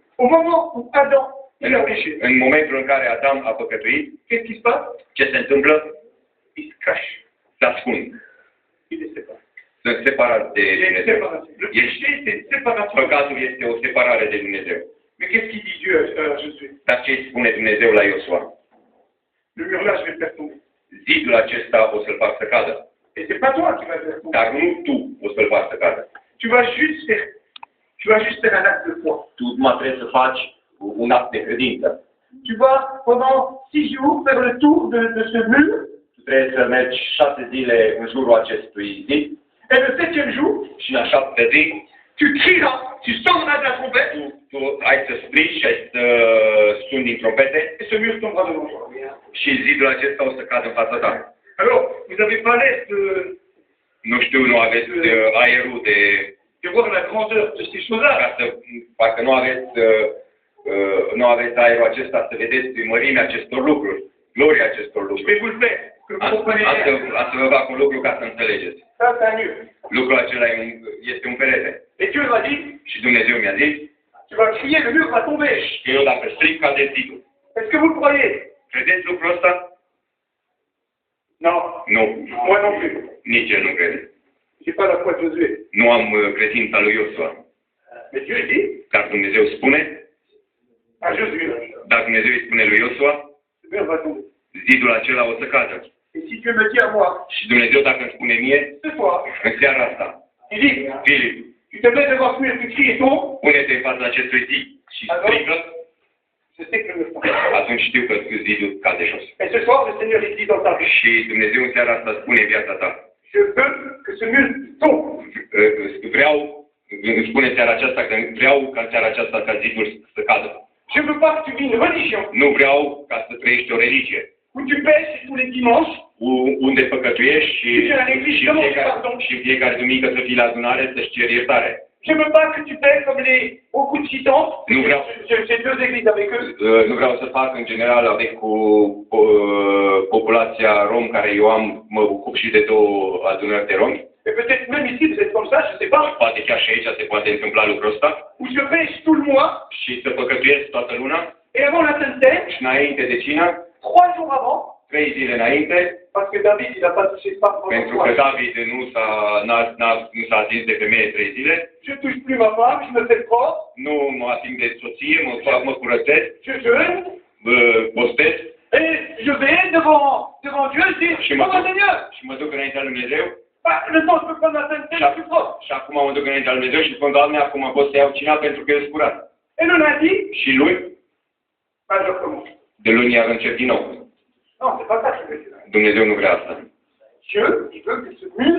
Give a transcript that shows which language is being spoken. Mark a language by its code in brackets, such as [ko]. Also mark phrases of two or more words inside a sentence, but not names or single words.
[fr] au moment où Adam, il a péché, [ro] în momentul în care Adam a păcătuit, [fr] qu'est-ce qui se passe? [ro] ce se întâmplă? [fr] Il se cache. [ro] Se ascund. [fr] Il est séparé. [ro] Sunt separați de [fr] Il y a une [ro] Dumnezeu. [fr] séparation. Le péché, c'est une séparation. [ro] Păcatul este o separare de Dumnezeu. [fr] Mais qu'est-ce qu'il dit Dieu à Josué? [ro] Dar ce îi spune Dumnezeu la Iosua? [fr] Le mur là, je vais le faire tomber. [ro] Zidul acesta o să-l fac să cadă. [fr] Et c'est pas toi qui vas le faire tomber. [ro] Dar nu tu o să-l faci să cadă. [fr] Tu vas juste faire un acte de foi. [ro] Tu numai trebuie să faci un act de credință. [fr] Tu vas, pendant 6 jours, faire le tour de ce mur. [ro] Tu trebuie să mergi 6 zile în jurul acestui zid. [fr] Et le 7e jour, [ro] Și în a 7-a zi, [fr] tu crieras, tu sonneras de la trompette. [ro] tu ai să strigi și ai să suni din trompete [fr] Et ce mur tombera devant toi. [ro] și zidul acesta o să cadă în fața ta. [fr] Alors, vous n'avez pas l'air [ro] Nu știu, nu aveți aerul [fr] de voir la grandeur de ces choses-là. [ro] ca să, parcă nu aveți aerul acesta să vedeți mărimea acestor lucruri, gloria acestor [fr] Je [ro] lucruri. [fr] vais vous le faire, que vous compreniez bien. [ro] Am să vă fac un lucru ca să înțelegeți. [fr] Ça, c'est un mur. [ro] Lucrul acela este un perete. [fr] Et Dieu m'a dit, [ro] Și Dumnezeu mi-a zis [fr] tu vas crier, le mur va tomber. [ro] că eu dacă strig cade zidul. [fr] Est-ce que vous le croyez? [ro] Credeți lucrul ăsta? [fr] Non. [ro] Nu. [fr] Moi non plus. [ro] Nici eu nu crede. [fr] J'ai pas la foi de Josué. [ro] Nu am credința lui Iosua. [fr] Mais Dieu dit [ro] Dar Dumnezeu spune, [fr] à Josué, [ro] dar Dumnezeu îi spune lui Iosua, [fr] le mur va tomber. [ro] zidul acela o să cadă. [fr] Et si Dieu me dit à moi, [ro] Și Dumnezeu dacă îmi spune mie, [fr] ce soir, [ro] în seara asta, [fr] il dit, Filip, tu te mets devant ce mur, tu cries et tombe, [ro] pune-te în fața acestui zid și strigă, [fr] je sais que le mur tombe. [ro] atunci știu că zidul cade jos. [fr] Et ce soir, le Seigneur il dit dans ta vie, [ro] Și Dumnezeu în seara asta spune în viața ta, [fr] je veux que ce mur tombe. [ro] vreau, îmi spune seara aceasta că vreau ca în seara aceasta ca zidul să cadă. [fr] Je veux pas que tu vis une religion [ro] Nu vreau ca să trăiești o religie [fr] où tu pêches tous les dimanches, [ro] unde păcătuiești și în fiecare duminică să fii la adunare să-și ceri iertare. [fr] je veux pas que tu fais comme beaucoup de gitans. Nous verrons. J'ai 2 églises avec eux. [ro] Nu vreau să fac în general cu populația rom care eu am, mă ocup și de 2 adunări de romi. [fr] Et peut-être même ici vous êtes comme ça, je sais pas. [ro] Poate chiar și aici se poate întâmpla lucrul ăsta. [fr] Où je pêche tout le mois. [ro] Și să păcătuiesc toată luna. [fr] Et avant la Sainte Seine, [ro] Și înainte de cină, [fr] 3 jours avant, [ro] 3 zile înainte, [fr] parce que David, il n'a pas touché de femme pendant [ro] pentru [fr] 3 [ro] că [fr] jours. [ro] David nu s-a atins de femeie 3 zile, [fr] Je ne touche plus ma femme, je me fais propre, [ro] nu mă ating de soție, mă curățesc, [fr] je jeûne, [ro] postez [fr] et je vais devant Dieu et je dis, oh mon Seigneur, [ro] și mă duc înaintea lui Dumnezeu. [fr] bah, maintenant je peux prendre la sainteté, je suis propre. [ro] Și acum mă duc înaintea lui Dumnezeu și spun, Doamne, acum pot să iau cina pentru că e curat. [fr] Et le lundi, [ro] Și luni, [fr] bah, je recommence. [ro] de luni iar încep din nou. [fr] Non, c'est pas ça que je veux dire. [ro] Dumnezeu nu vrea asta. [fr] Dieu, il veut que ce mur